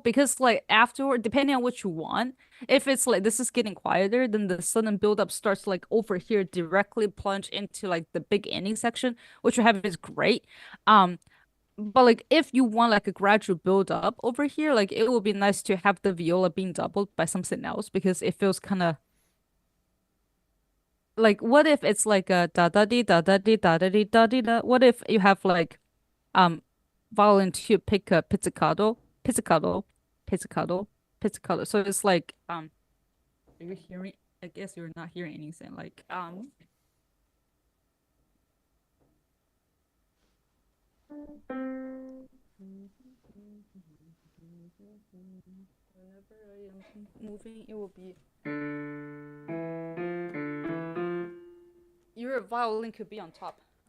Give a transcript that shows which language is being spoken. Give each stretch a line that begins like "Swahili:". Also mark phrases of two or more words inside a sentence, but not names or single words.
English: Because like afterward, depending on what you want, if it's like this is getting quieter, then the sudden build up starts like over here, directly plunge into like the big ending section, which you have is great. Um, but like if you want like a gradual build up over here, like it would be nice to have the viola being doubled by something else because it feels kind of like what if it's like a da da di da da di da da di da di da? What if you have like um violin to pick a pizzicato, pizzicato, pizzicato, pizzicato. So it's like are you hearing? I guess you're not hearing anything. Like whenever I am moving, it will be your violin could be on top.